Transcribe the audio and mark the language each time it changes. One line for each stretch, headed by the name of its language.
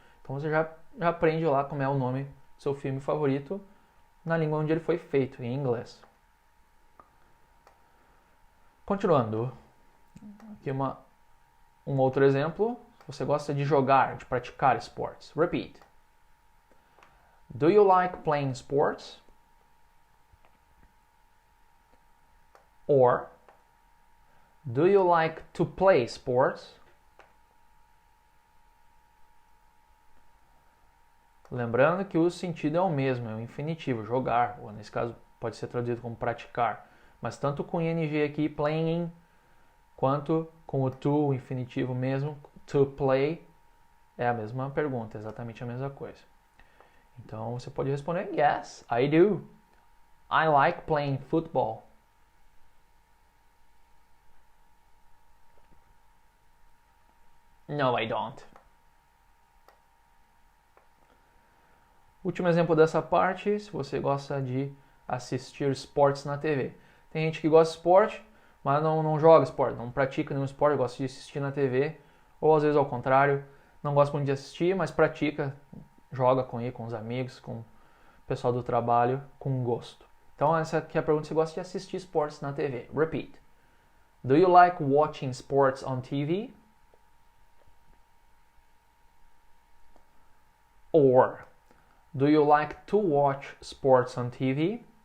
Portuguese: Então você já aprende lá como é o nome do seu filme favorito na língua onde ele foi feito, em inglês. Continuando. Aqui um outro exemplo. Você gosta de jogar, de praticar esportes.
English: Repeat. Do you like playing sports? Or, do you like to play sports?
Portuguese: Lembrando que o sentido é o mesmo, é o infinitivo, jogar, ou nesse caso pode ser traduzido como praticar. Mas tanto com ing aqui, playing, quanto com o to, o infinitivo mesmo, to play, é a mesma pergunta, exatamente a mesma coisa. Então você pode responder,
English: yes, I do. I like playing football. No, I don't.
Portuguese: Último exemplo dessa parte, se você gosta de assistir esportes na TV. Tem gente que gosta de esporte, mas não joga esporte, não pratica nenhum esporte, gosta de assistir na TV, ou às vezes ao contrário, não gosta muito de assistir, mas pratica, joga com os amigos, com o pessoal do trabalho, com gosto. Então essa aqui é a pergunta, se você gosta de assistir esportes na TV.
English: Repeat. Do you like watching sports on TV? Or, do you like to watch sports on TV?